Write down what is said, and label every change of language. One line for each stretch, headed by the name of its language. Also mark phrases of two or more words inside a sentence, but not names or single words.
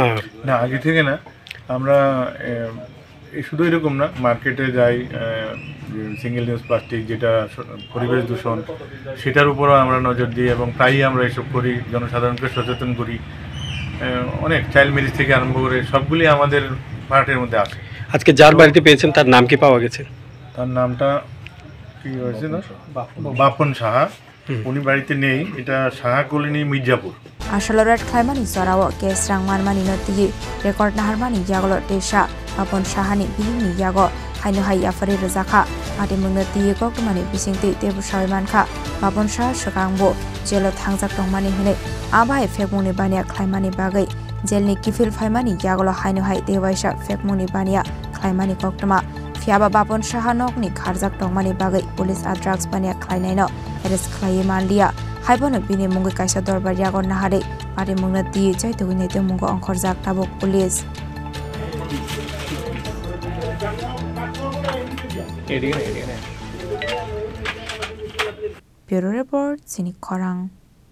Bangla: আগে থেকে না আমরা শুধু এরকম না মার্কেটে যাই
English: single use plastic
Bangla: যেটা পরিবেশ দূষণ সেটার উপরও আমরা নজর দিই এবং প্রায়ই আমরা এসব করি জনসাধারণকে সচেতন করি অনেক
English: child marriage
Bangla: থেকে আরম্ভ করে সবগুলি আমাদের পার্টের মধ্যে আসে আজকে যার বাড়িতে পেয়েছেন তার নাম কি পাওয়া গেছে তার নামটা কি হয়েছে না বাপন সাহা উনি বাড়িতে নেই এটা সাহা কলোনি মির্জাপুর
Kok Borok: আসলরাট খাইমানি জরাও কেস রাংমান মানি নতি রেকর্ড নাহারমানি ইয়াগল টেশা Bapon Shahani bini yago hainu hai afari rezakha ati mungnati koktumani bisingti tebu shawimankha Bapon Shah shakangbo jelo thangjak tongmani hine abai fekmuni bania khlaimani bagai jelni kifil phaimani yagolo hainu hai dewaisa fekmuni bania khlaimani koktuma fiaba Bapon Shah nokni kharjak tongmani bagai police a drugs bania khlainaino arrest khlai manlia haibono bini mungi kaisa dorbar yago nahare ati mungnati chaitugine te mungo onkhorjak tabok police
English: Bureau Report,
Kok Borok: Sinik Korang.